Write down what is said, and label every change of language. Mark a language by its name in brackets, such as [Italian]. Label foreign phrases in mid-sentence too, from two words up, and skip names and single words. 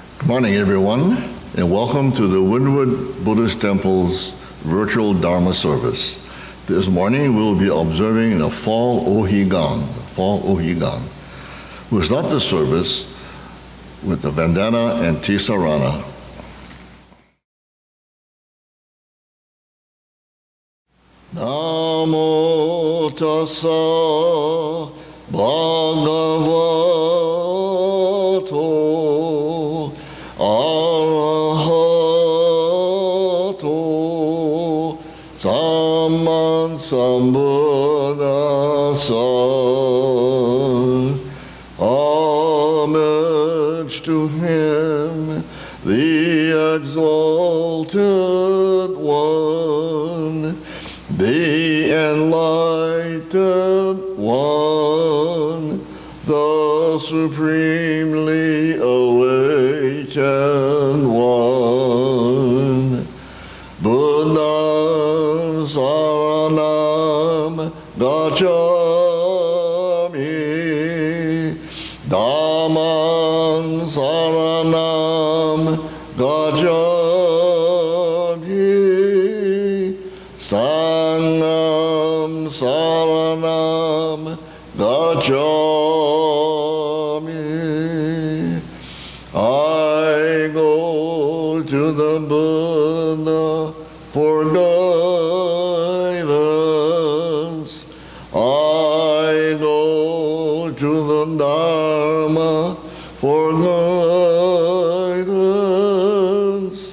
[English] Morning, everyone, and welcome to the Windward Buddhist Temple's virtual Dharma service. This morning, we'll be observing the Fall Ohigan. We'll start the service with the Vandana Ti-Sarana. [Pali] Namo tassa bhagavato arahato samman sambuddhassa. [English] Homage to him, the exalted one, the enlightened one, the supremely awakened one. [Pali] Buddham saranam gacchami, Dhammam saranam gacchami, Sangham saranam gacchami. [English] I go to the Buddha for guidance. I go to the Dharma for guidance.